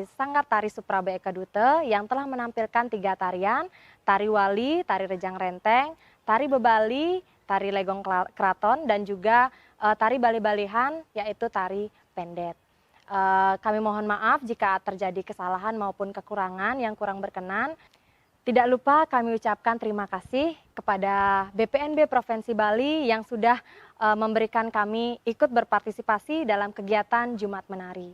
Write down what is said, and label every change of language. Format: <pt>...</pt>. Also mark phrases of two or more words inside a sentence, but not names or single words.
<id>Sanggar Tari Supraba Eka Dute yang telah menampilkan 3 tarian, tari wali, tari rejang renteng, tari bebali, tari legong keraton, dan juga tari bali-balihan yaitu tari pendet. Kami mohon maaf jika terjadi kesalahan maupun kekurangan yang kurang berkenan. Tidak lupa kami ucapkan terima kasih kepada BPNB Provinsi Bali yang sudah memberikan kami ikut berpartisipasi dalam kegiatan Jumat Menari.</id>